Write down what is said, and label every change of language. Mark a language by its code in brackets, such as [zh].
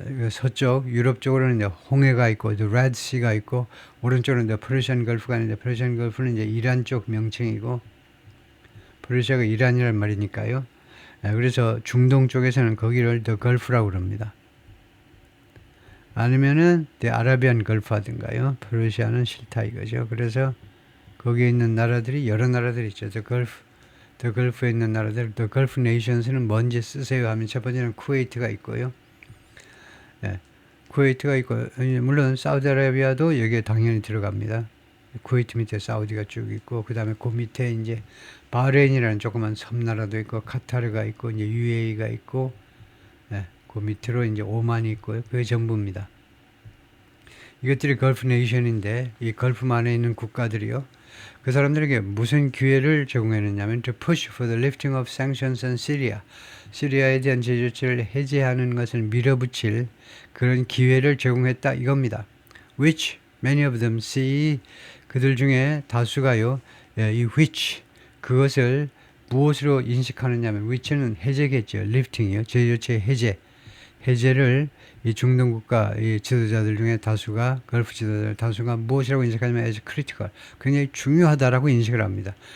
[ko] 서쪽 유럽 쪽으로는 이제 홍해가 있고 the Red Sea가 있고 오른쪽으로는 the Persian Gulf가 있는데 Persian Gulf는 이제 이란 쪽 명칭이고 퍼시아가 이란이란 말이니까요. 그래서 중동 쪽에서는 거기를 the Gulf라고 그럽니다. 아니면은 the Arabian Gulf 하든가요. 퍼시아는 싫다 이거죠. 그래서 거기에 있는 나라들이 여러 나라들이 있죠. The Gulf에 있는 나라들, the Gulf Nations는 뭔지 쓰세요 하면 첫 번째는 쿠웨이트가 있고요. 쿠웨이트가 있고 물론 사우디아라비아도 여기에 당연히 들어갑니다. 쿠웨이트 밑에 사우디가 쭉 있고 그 다음에 그 밑에 이제 바레인이라는 조그만 섬나라도 있고 카타르가 있고 이제 UAE가 있고 그 밑으로 이제 오만이 있고요. 그게 전부입니다. 이것들이 걸프 네이션인데 이 걸프만에 있는 국가들이요. 그 사람들에게 무슨 기회를 제공했느냐면 [en] to push for the lifting of sanctions on Syria. [ko] 시리아에 대한 제조치를 해제하는 것을 밀어붙일 그런 기회를 제공했다 이겁니다. [en] Which many of them see [ko] 그들 중에 다수가요. 이 which 그것을 무엇으로 인식하느냐면 which는 해제겠죠. lifting이요. 제조치 해제를 이 중동 국가 이 지도자들 중에 다수가 걸프 지도자들 다수가 무엇이라고 인식하냐면 [en] as critical [ko] 굉장히 중요하다라고 인식을 합니다.